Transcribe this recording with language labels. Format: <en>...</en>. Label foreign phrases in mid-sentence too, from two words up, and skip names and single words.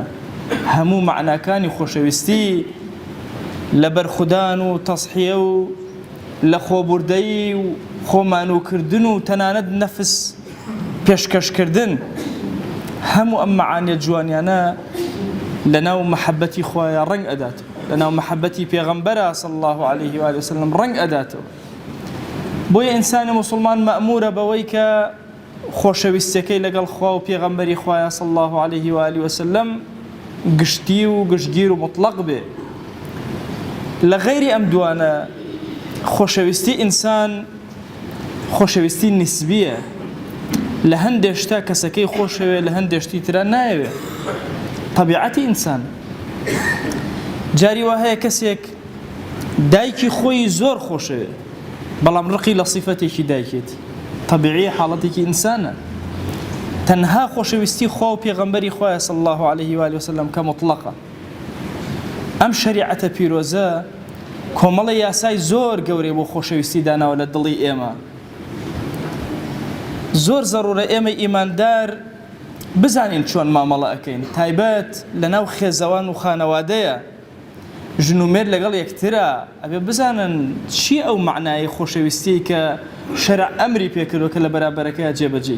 <ckb>هەموو معناکانی خۆشەویستی لە بەرخودان و تەسحیە و لە خۆبوردەیی و خۆمانووکردن و تەنانەت نەفس پێشکەشکردن، هەموو ئەم مەعانیە جوانیانە لەناو مەحەبەتی خوایە ڕەنگ ئەداتەوە، لەناو مەحەبەتی پێغەمبەرە</ckb> <ar>صلی الله عليه وآله وسلم</ar> <ckb>ڕەنگ ئەداتەوە. بۆیە ئینسانی موسڵمان مەأمورە بەوەی کە خۆشەویستیەکەی لەگەڵ خوا و پێغەمبەری خوایە</ckb> <ar>صلی الله عليه وآله وسلم</ar> <ckb>گشتی و گشتگیر و مطلق بێ. لە غەیری ئەم دوانە خۆشەویستی ئینسان خۆشەویستی نسبیە. لە هەندێک شتا کەسەکەی خۆشەوێ، لە هەندێک شتی ترە نایەوێ. طەبیعەتی ئینسان. جاری وا هەیە کەسێک دایکی خۆی زۆر خۆشەوێ، بەڵام ڕقی لە سیفەتێکی دایکێتی. طەبیعیە حاڵەتێکی ئینسانە. تەنها خۆشەویستی خوا و پێغەمبەری خوایە</ckb> <ar>صلی الله عليه وآله وسلم</ar> <ckb>کە مطلقە. ئەم شەریعەتە پیرۆزە کۆمەڵی یاسای زۆر گەورەی بۆ خۆشەویستی داناوە لە دڵی ئێمە. زۆر زەڕورە ئێمە ئیماندار بزانین چۆن مامەڵە ئەکەین، تایبەت لەناو خێزەوان و خانەوادەیە ژن و مێرد لەگەڵ یەکترە، ئەبێ بزانن چی ئەو معنای خۆشەویستی کە شەرع ئەمری پێکردووە کە لە بەرابەرەکەیە جێبەجێ.</ckb>